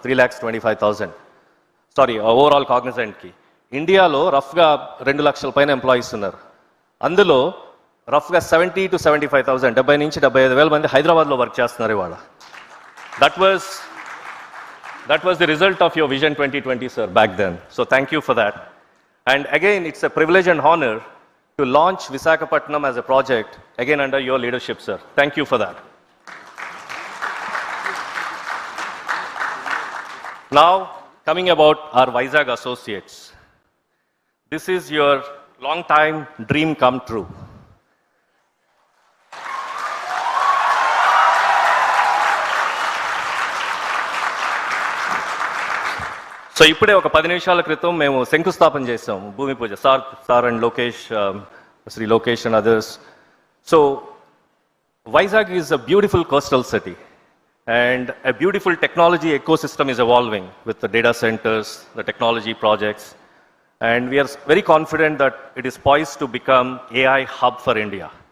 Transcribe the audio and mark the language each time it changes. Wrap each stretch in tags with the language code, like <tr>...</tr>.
<te>3,25,000. Sorry, overall కాగ్నిజెంట్కి. ఇండియాలో రఫ్గా 2 లక్షల పైన ఎంప్లాయీస్ ఉన్నారు. అందులో రఫ్గా 70 to 75,000, 70 నుంచి 75,000 మంది హైదరాబాద్లో వర్క్ చేస్తున్నారు ఇవాళ.</te> <en>That was the result of your vision 2020, sir, back then. So thank you for that. And again, it's a privilege and honor to launch Visakhapatnam as a project, again under your leadership, sir. Thank you for that. Now, coming about our Vizag associates. This is your long time dream come true.</en> <te>So ఇప్పుడే ఒక 10 నిమిషాల క్రితం మేము శంకుస్థాపన చేసాం, భూమి పూజ.</te> <en>Sir and Lokesh, Shri Lokesh and others. So Vizag is a beautiful coastal city, and a beautiful technology ecosystem is evolving with the data centers, the technology projects, and we are very confident that it is poised to become AI hub for India.</en>